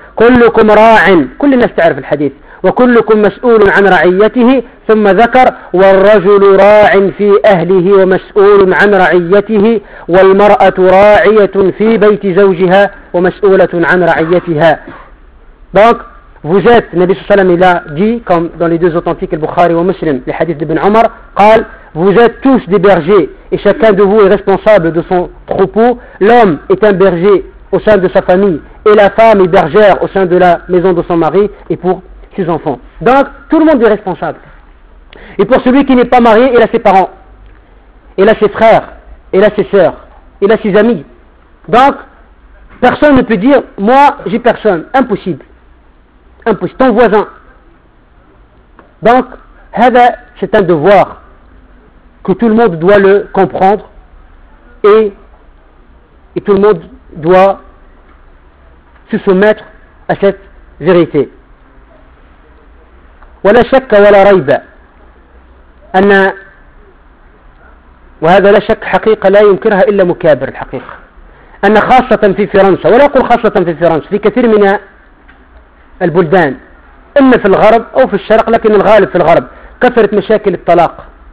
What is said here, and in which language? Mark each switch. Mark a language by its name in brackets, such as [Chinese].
[Arabic] كلكم راع، كل الناس تعرف الحديث، وكلكم مسؤول عن رعيته، ثم ذكر والرجل راع في أهله ومسؤول عن رعيته، والمرأة راعية في بيت زوجها ومسؤولة عن رعيتها. دونك [French] vous êtes, [Arabic] نبي صلى الله عليه وسلم [French] il a dit comme dans les deux authentiques [Arabic] البخاري ومسلم لحديث ابن عمر قال [French] vous êtes tous des bergers et chacun de vous est responsable de son troupeau. L'homme est un berger au sein de sa famille et la femme est bergère au sein de la maison de son mari et pour ses enfants. Donc tout le monde est responsable. Et pour celui qui n'est pas marié, il a ses parents, il a ses frères, il a ses sœurs, il a ses amis. Donc personne ne peut dire moi j'ai personne, impossible. Impossible. Ton voisin. Donc c'est un devoir que tout le monde doit le comprendre et tout le monde doit se soumettre à cette vérité. [Arabic] ولا شك ولا ريب أن وهذا لا شك حقيقة لا ينكرها إلا مكابر الحقيقة أن خاصة في فرنسا ولا أقول خاصة في فرنسا في كثير من البلدان إما في الغرب أو في الشرق لكن الغالب في الغرب كثرت مشاكل الطلاق